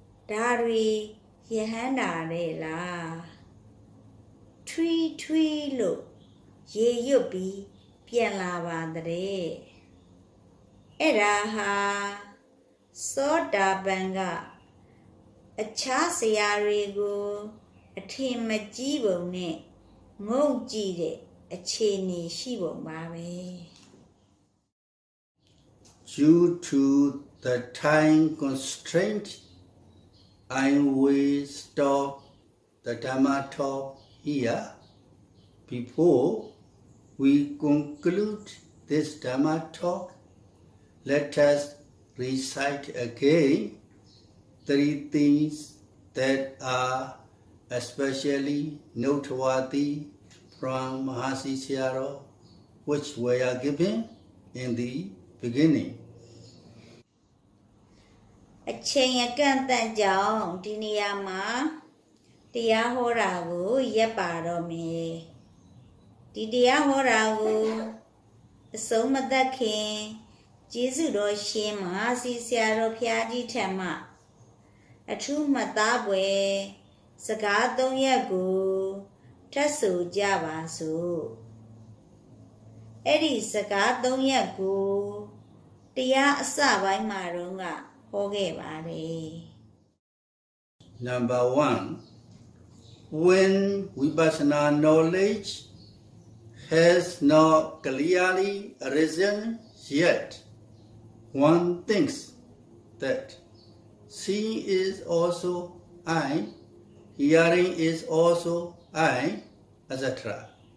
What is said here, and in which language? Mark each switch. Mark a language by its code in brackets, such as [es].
[my] ဒါတွေယဟန္တာတဲ့လားထွီးထွီးလို့ရေရွတ်ပြီးပြန်လာပါတဲ့အဲ့ဒါဟာသောတာပန်ကအခြားဆရာတွေကိုအထင်မကြီးပုံနဲ့ငုံကြည့်တဲ့အခြေအနေရှိပုံပါပဲ [en] Due to the time constraint, I will stop the Dhamma talk here. Before we conclude this Dhamma talk, let us recite again 3 things that are especially noteworthy from Mahasi Sayādaw, which were given in the beginning. [my] အချိန်အကန့်အသတ်ကြောင့်ဒီနေရာမှာတရားဟောတာကိုရပ်ပါတော့မယ်ဒီတရားဟောတာကိုအဆုံးမသတ်ခင်ကျေးဇူးတော်ရှင်မဟာစီဆရာတော်ဘုရားကြီးထံမှ အထူးမှတ်သားပွဲစကား3ရပ်ကိုထပ်ဆိုကြပါစို့အဲ့ဒီစကား3ရပ်ကိုတရားအစပိုင်းမှာတော့ကဟောခဲ့ပါတယ် [en] Number 1, when Vipassana knowledge has not clearly arisen yet, one thinks that seeing is also I, hearing is also I, etc.